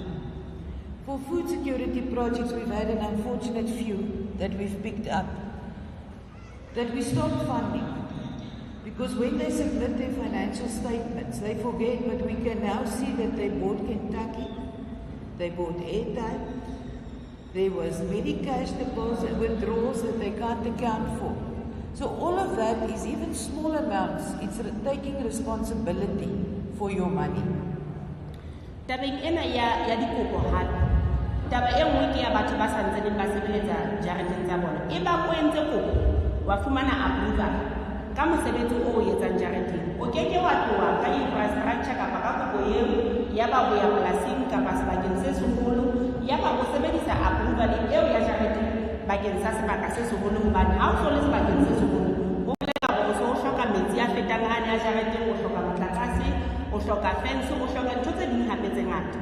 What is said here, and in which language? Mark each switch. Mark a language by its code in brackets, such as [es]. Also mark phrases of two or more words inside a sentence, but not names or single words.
[en] For food security projects, we've had an unfortunate few that we've picked up that we stopped funding, because when they submit their financial statements, they forget, but we can now see that they bought Kentucky, they bought airtime, there was Medicash deposit withdrawals that they can't account for. So all of that is even small amounts. It's taking responsibility for your money. [st] Tabeng ena ya dikopo hape, taba e nngwe ke ya batho ba santseng ba sebeletsa jareteng tsa bona. E ba o entse kopo wa fumana approval ka mosebetsi o etsang jareteng, o keke wa tloha ka infrastructure kapa ka kopo eo ya ba boya polasing kapa sebakeng se seholo, ya ba o sebedisa approval eo ya jareteng bakeng sa sebaka se seholo, hobane ha o so le sebakeng se seholo o bolela hore o so o hloka metsi a fetang a ne a jareteng, o hloka motlakase, o hloka fence, o hloka ntho tse ding hape tse ngata.